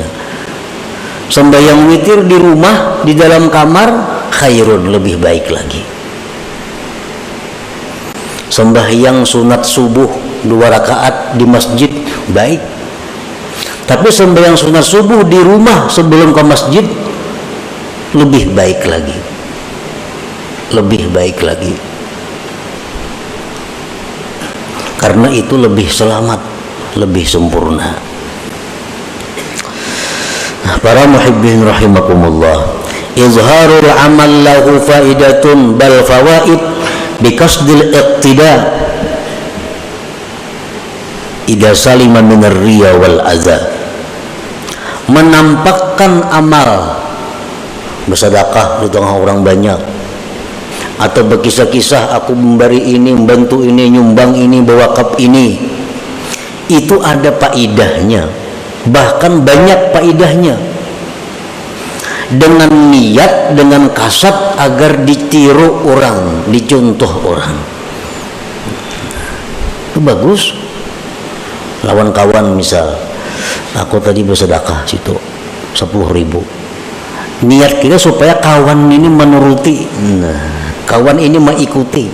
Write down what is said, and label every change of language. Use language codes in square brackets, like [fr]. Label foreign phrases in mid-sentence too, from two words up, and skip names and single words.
[id] Sembahyang witir di rumah, di dalam kamar, khairun, lebih baik lagi. Sembahyang sunat subuh 2 rakaat di masjid baik. Tapi sembahyang sunat subuh di rumah sebelum ke masjid lebih baik lagi. Lebih baik lagi. Karena itu lebih selamat, lebih sempurna. [ar] Para المحبين رحمكم الله، إظهار العمل له فائدة بل فوائد بقصد الاقتداء إذا سلم من الرياء والأذى. [id] Menampakkan amal, bersedekah di tengah orang banyak, atau berkisah-kisah aku memberi ini, membantu ini, nyumbang ini, berwakaf ini, itu ada faidahnya, bahkan banyak faidahnya, dengan niat, dengan kasat agar ditiru orang, dicontoh orang. Itu bagus. Lawan kawan misal, aku tadi bersedekah situ 10.000, niat kita supaya kawan ini menuruti, kawan ini mengikuti.